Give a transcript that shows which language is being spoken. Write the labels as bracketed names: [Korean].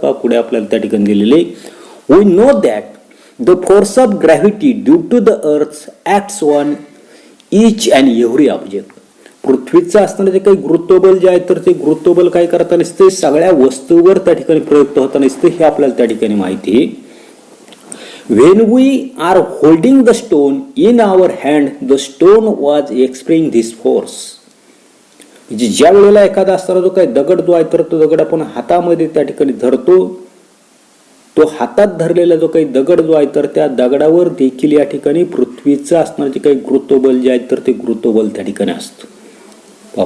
[Marathi] पुढे आपल्याला त्या ठिकाणी दिलेले, [English] We know that the force of gravity due to the earth acts on each and every object. [Marathi] पृथ्वीचं असणारे जे काही गुरुत्वबल जे आहे तर ते गुरुत्वबल काय करताना असते सगळ्या वस्तूवर त्या ठिकाणी प्रयुक्त होताना असते हे आपल्याला त्या ठिकाणी माहिती आहे. [English] When we are holding the stone in our hand, the stone was experiencing this force. [Marathi] म्हणजे ज्या वेळेला एखादा असणारा जो काही दगड जो आहे तर तो दगड आपण हातामध्ये त्या ठिकाणी धरतो, तो हातात धरलेला जो काही दगड जो आहे तर त्या दगडावर देखील या ठिकाणी पृथ्वीचं असणार जे काही गुरुत्वबल जे आहे तर ते गुरुत्वबल त्या ठिकाणी असतं.